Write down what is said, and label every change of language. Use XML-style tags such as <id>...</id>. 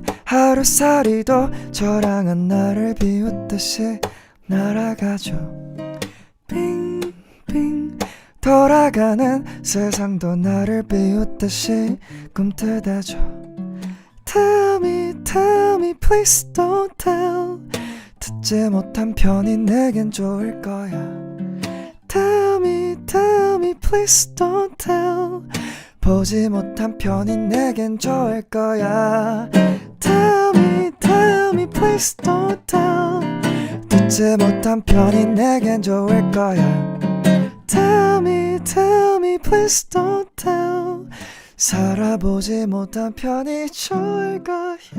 <ko>하루살이도 저랑은 나를 비웃듯이 날아가죠 빙빙 돌아가는 세상도 나를 비웃듯이 꿈틀대죠</ko> <en>Tell me, please don't tell</en> <ko>듣지 못한 편이 내겐 좋을 거야.</ko> <en>Tell me, please don't tell.</en> <ko>보지 못한 편이 내겐 좋을 거야.</ko> <en>Tell me, please don't tell.</en> <ko>듣지 못한 편이 내겐 좋을 거야.</ko> <en>Tell me, please don't tell.</en> <ko>살아보지 못한 편이 좋을 거야.</ko>